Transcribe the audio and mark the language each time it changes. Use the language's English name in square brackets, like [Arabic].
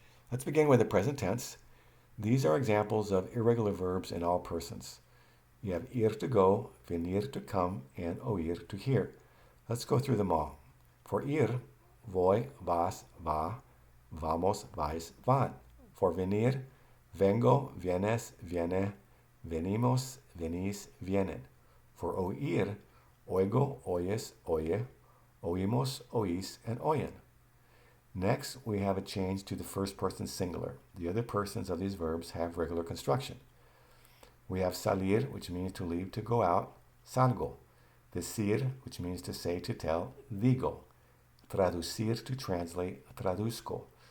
[English] Let's begin with the present tense. These are examples of irregular verbs in all persons. You have ir to go, venir to come, and oír to hear. Let's go through them all. [Spanish] For ir, voy, vas, va, vamos, vais, van. For venir, vengo, vienes, viene, venimos, venís, vienen. For oír, oigo, oyes, oye, oímos, oís, and oyen. [English] Next, we have a change to the first person singular. The other persons of these verbs have regular construction. We have salir, which means to leave, to go out, salgo. Decir, which means to say, to tell, digo. Traducir, to translate, traduzco.